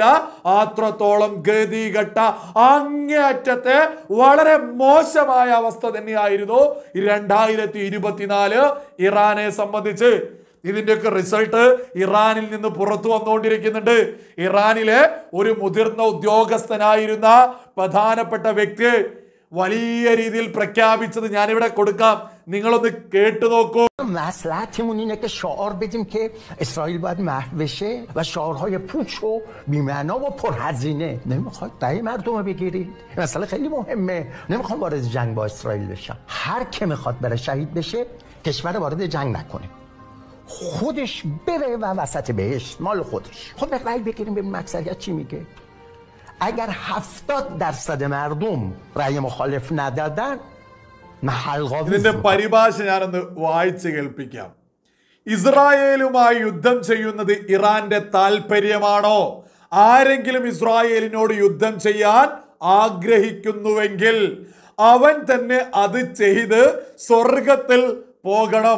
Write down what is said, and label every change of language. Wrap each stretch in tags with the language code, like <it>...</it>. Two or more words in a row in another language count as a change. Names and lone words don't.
<ml>അത്രത്തോളം ഗതികെട്ട അങ്ങേയറ്റത്തെ വളരെ മോശമായ അവസ്ഥ തന്നെയായിരുന്നു 2024 ഇറാനെ സംബന്ധിച്ച്. ഇതിന്റെയൊക്കെ റിസൾട്ട് ഇറാനിൽ നിന്ന് പുറത്തു വന്നുകൊണ്ടിരിക്കുന്നുണ്ട്. ഇറാനിലെ ഒരു മുതിർന്ന ഉദ്യോഗസ്ഥനായിരുന്ന പ്രധാനപ്പെട്ട വ്യക്തി വലിയ രീതിയിൽ പ്രഖ്യാപിച്ചത് ഞാനിവിടെ കൊടുക്കാം, നിങ്ങളൊന്ന് കേട്ടു നോക്കൂ.</ml> <fa>مصلحتمون اینه که شعار بدیم که اسرائیل باید محو بشه و شعارهای پوچ و بی‌معنا و پرهزینه. نمیخواد دای مردم رو بگیرید. مسئله خیلی مهمه. نمیخوام وارد جنگ با اسرائیل بشم. هر کی میخواد بره شهید بشه، کشور وارد جنگ نکنه. خودش بره و وسط بهشت مال خودش. خود به رأی بگیریم ببینیم اکثریت چی میگه. اگر 70% مردم رأی مخالف ندادن،</fa> <ml>ഇതിന്റെ പരിഭാഷ ഞാനൊന്ന് വായിച്ച് കേൾപ്പിക്കാം. ഇസ്രായേലുമായി യുദ്ധം ചെയ്യുന്നത് ഇറാന്റെ താല്പര്യമാണോ? ആരെങ്കിലും ഇസ്രായേലിനോട് യുദ്ധം ചെയ്യാൻ ആഗ്രഹിക്കുന്നുവെങ്കിൽ അവൻ തന്നെ അത് ചെയ്ത് സ്വർഗത്തിൽ പോകണം.</ml>